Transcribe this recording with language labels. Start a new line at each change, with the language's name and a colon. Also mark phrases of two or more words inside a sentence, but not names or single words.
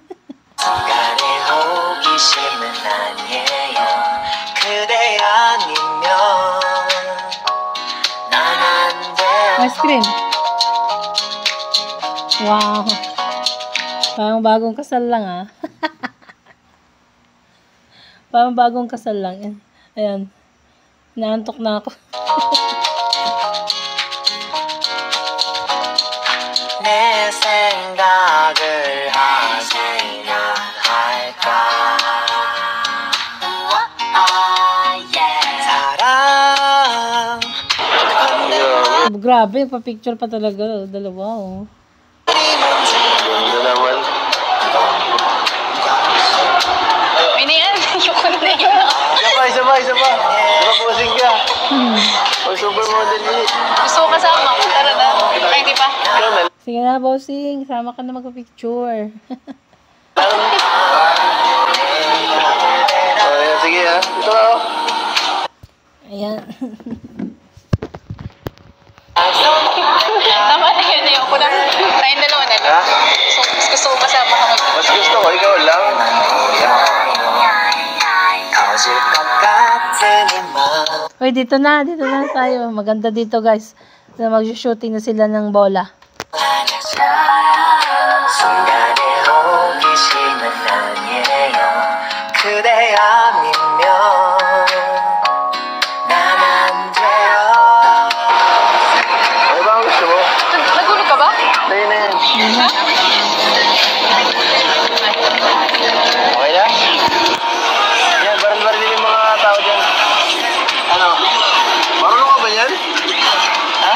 English: Ice cream. Wow.
Filipino: Parang bagong kasal lang ah. Parang bagong kasal lang. Ayan. Naantok na ako.
Korean: 내 생각을 하지나 할까 사랑
Filipino: Grabe, pa-picture pa talaga. Dalawa oh. Ganda naman. Minian, ayoko na yun. Isa pa. Posing ka. O supermodel ni. Gusto ko kasama. Tara na. Ay, di pa. Ikaw na. Sige na, bossing. Sama ka na magpa-picture. Ayan, sige ah. Ito na oh. Ayan. Tama na yun. Ayoko na. Tayong dalawa na lang. Ha? Gusto ko kasama ka. Mas gusto ko, ikaw lang.
Korean: 터질 것 같은 이맘
Filipino: Uy, dito na tayo. Maganda dito, guys. Mag-shooting na sila ng bola.
Korean: 순간의 호기심은 아니에요 그대 아니면 난 안 돼요
Filipino: Ano ba ang gusto mo? Nagulog ka ba? Tayo na yan. Okay na? Yan, baril-baril yung mga tao dyan. Ano? Marunong ka ba yan? Ha?